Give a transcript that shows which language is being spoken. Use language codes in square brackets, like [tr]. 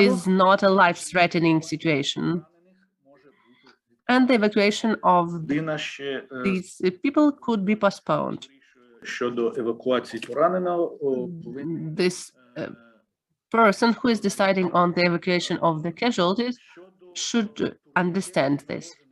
[en] is not a life-threatening situation. [uk] Може бути [en] And the evacuation of [uk] людина ще [en] these people could be postponed. [uk] щодо евакуації пораненого повинен [en] This person who is deciding on the evacuation of the casualties should understand this.